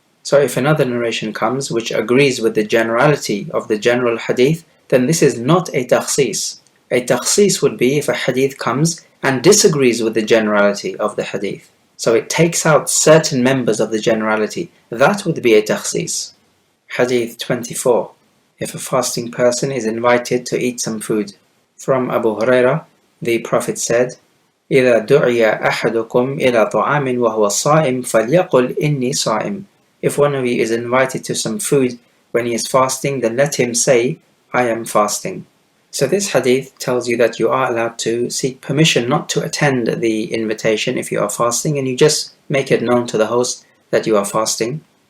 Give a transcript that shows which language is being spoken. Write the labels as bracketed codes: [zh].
[en] So if another narration comes which agrees with the generality of the general hadith, then this is not a takhsis. A takhsis would be if a hadith comes and disagrees with the generality of the hadith. So it takes out certain members of the generality. That would be a takhsis. Hadith 24. If a fasting person is invited to eat some food. From Abu Hurairah, the Prophet said, [ar] إِذَا دُعِيَ أَحَدُكُمْ إِلَى طَعَامٍ وَهُوَ صَائِمٌ فَلْيَقُلْ إِنِّي صَائِمٌ. [en] If one of you is invited to some food when he is fasting, then let him say, I am fasting. So this hadith tells you that you are allowed to seek permission not to attend the invitation if you are fasting, and you just make it known to the host that you are fasting.